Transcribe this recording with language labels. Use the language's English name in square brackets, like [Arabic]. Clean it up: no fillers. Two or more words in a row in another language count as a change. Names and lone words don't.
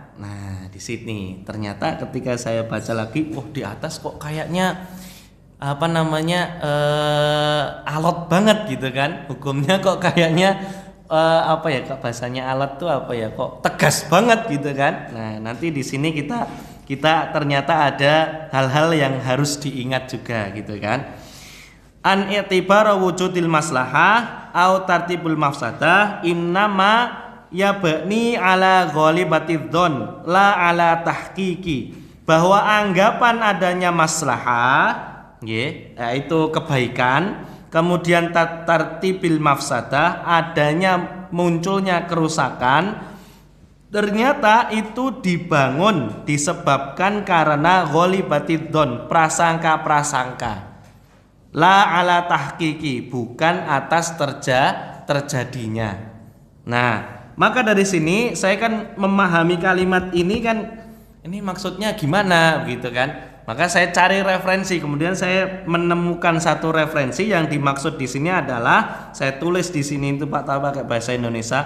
[Indonesian] Di sini ternyata ketika saya baca lagi, di atas kok kayaknya alot banget gitu kan, hukumnya kok kayaknya bahasanya alot tuh kok tegas banget gitu kan. Nah, nanti di sini kita ternyata ada hal-hal yang harus diingat juga gitu kan. [Arabic] أن اعتبار وجود المصلحة أو ترتب المفسدة إنما يبنى على غلبة الظن لا على التحقيق, [Indonesian] bahwa anggapan adanya maslahah yaitu kebaikan, kemudian [Arabic] ترتب المفسدة [Indonesian] adanya munculnya kerusakan, ternyata itu dibangun disebabkan karena [Arabic] غلبة الظن, [Indonesian] prasangka-prasangka, [Arabic] لا على التحقيق, [Indonesian] bukan atas terjadinya. Nah, maka dari sini saya kan memahami kalimat ini kan, ini maksudnya gimana begitu kan? Maka saya cari referensi, kemudian saya menemukan satu referensi yang dimaksud di sini adalah, saya tulis di sini itu Pak pakai bahasa Indonesia.